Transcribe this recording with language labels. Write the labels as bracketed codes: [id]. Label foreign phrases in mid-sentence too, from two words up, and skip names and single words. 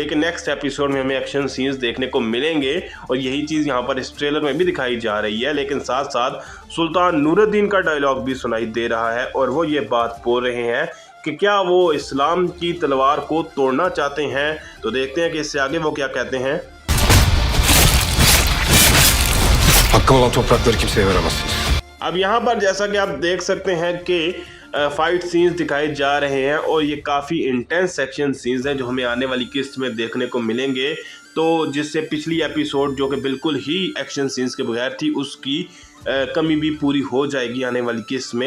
[hi] लेकिन [en] next episode [hi] में हमें [en] action scenes [hi] देखने को मिलेंगे और यही चीज़ यहाँ पर इस ट्रेलर में भी दिखाई जा रही है। लेकिन साथ साथ सुल्तान नूरुद्दीन का डायलॉग भी सुनाई दे रहा है और वो ये बात बोल रहे हैं कि क्या वो इस्लाम की तलवार को तोड़ना चाहते हैं। तो देखते हैं कि इससे आगे वो क्या कहते हैं। [tr] Hakkım olan toprakları kimseye veremezsiniz. [hi] अब यहाँ पर जैसा कि आप देख सकते हैं कि [en] fight scenes [hi] दिखाए जा रहे हैं और ये काफ़ी [en] intense action scenes [hi] हैं जो हमें आने वाली किस्त में देखने को मिलेंगे। तो जिससे पिछली एपिसोड जो कि बिल्कुल ही [en] action scenes [hi] के बगैर थी, उसकी कमी भी पूरी हो जाएगी आने वाली किस्त में।